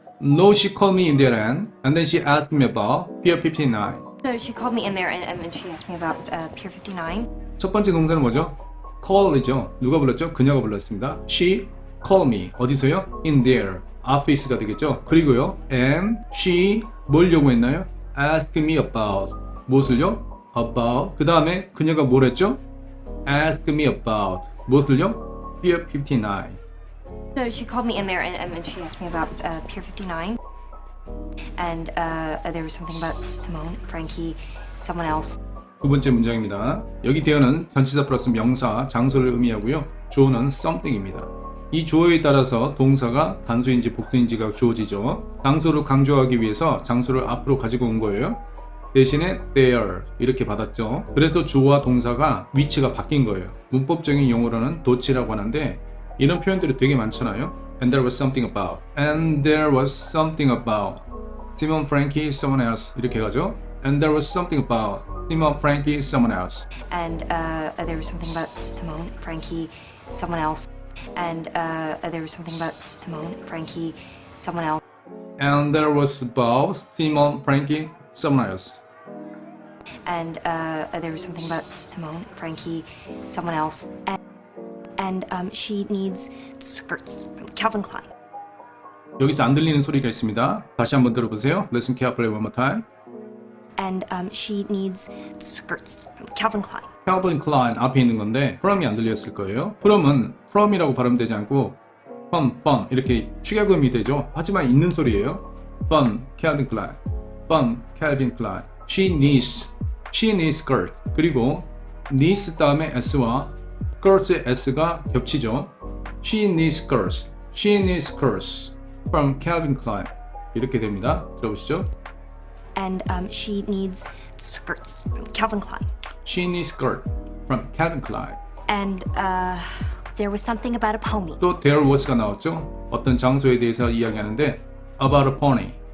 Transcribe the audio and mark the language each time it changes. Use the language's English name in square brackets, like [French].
[English] No she called me in there and then she asked me about Pier 59. So she called me in there and she asked me about Pier 59. [Korean] 첫 번째 동사는 뭐죠? call이죠. 누가 불렀죠? 그녀가 불렀습니다. [English] She called me. [Korean] 어디서요? [English] In their office가 [Korean] 되겠죠. 그리고요. [English] And she [Korean] 뭘 요구했나요? [English] Ask me about. [Korean] 무엇을요? [English] About. [Korean] 그 다음에 그녀가 뭘 했죠? [English] Ask me about. [Korean] 무엇을요? [English] Pier 59. So she called me in there and she asked me about Pier 59. And there was something about Simone, Frankie, someone else. [Korean] 두 번째 문장입니다. 여기 대어는 전치사 플러스 명사, 장소를 의미하고요. 주어는 something입니다. 이 주어에 따라서 동사가 단수인지 복수인지가 주어지죠. 장소를 강조하기 위해서 장소를 앞으로 가지고 온 거예요. 대신에 there 이렇게 받았죠. 그래서 주어와 동사가 위치가 바뀐 거예요. 문법적인 용어로는 도치라고 하는데 이런 표현들이 되게 많잖아요. [English] And there was something about. And there was something about. Simon, Frankie, someone else [Korean] 이렇게 가죠. [English] And there was something about Simone, Frankie, someone else. And there was something about Simone, Frankie, someone else. And there was something about Simone, Frankie, someone else. And there was about Simone, Frankie, someone else. And there was something about Simone, Frankie, someone else. And she needs skirts from Calvin Klein. [Korean] 여기서 안 들리는 소리가 있습니다. 다시 한번 들어보세요. [English] Listen carefully one more time. And she needs skirts from Calvin Klein. [Korean] Calvin Klein 앞에 있는 건데 from이 안 들렸을 거예요. from은 from이라고 발음되지 않고 from 이렇게 축약음이 되죠. 하지만 있는 소리예요. [English] from Calvin Klein, from Calvin Klein. She needs skirt. [Korean] 그리고 needs 다음에 s와 skirts의 s가 겹치죠. [English] She needs skirts from Calvin Klein. [Korean] 이렇게 됩니다. 들어보시죠. [English] And she needs skirts from Calvin Klein. She needs skirt from Calvin Klein. And there was something about a pony. [Korean] 또 there was가 나왔죠. 어떤 장소에 대해서 이야기하는데 [English] about a pony.